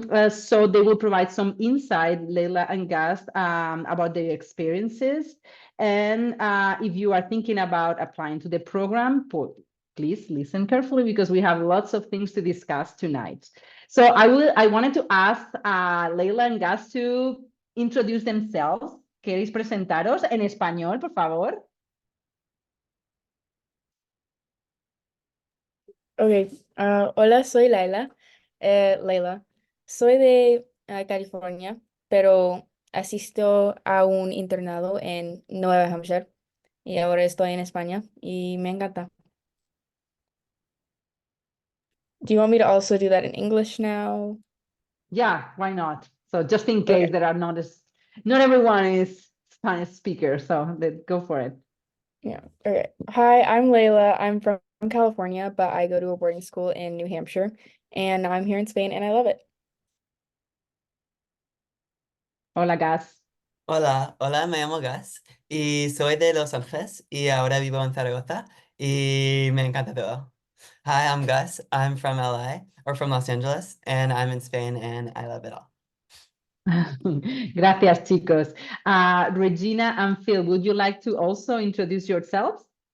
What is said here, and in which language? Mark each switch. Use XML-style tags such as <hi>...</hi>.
<en>So they will provide some insight, Leila and Gus, about their experiences. And if you are thinking about applying to the program, please listen carefully because we have lots of things to discuss tonight. So I wanted to ask Leila and Gus to introduce themselves.</en> <es>¿Queréis presentaros en español, por favor? Ok, hola, soy Leila. Soy de California, pero asisto a un internado en Nueva Hampshire y ahora estoy en España y me encanta.</es> <en>Do you want me to also do that in English now? Yeah, why not? So just in case there are not everyone is Spanish speaker, so let's go for it. Yeah. Okay. Hi, I'm Leila. I'm from California, but I go to a boarding school in New Hampshire, and now I'm here in Spain, and I love it.</en> <es>Hola, Gus. Hola, me llamo Gas y soy de Los Ángeles y ahora vivo en Zaragoza y me encanta todo.</es> <en>Hi, I'm Gus. I'm from LA or from Los Angeles and I'm in Spain and I love it all.</en> <es>Gracias, chicos.</es> <en>Regina and Phil, would you like to also introduce yourselves?</en>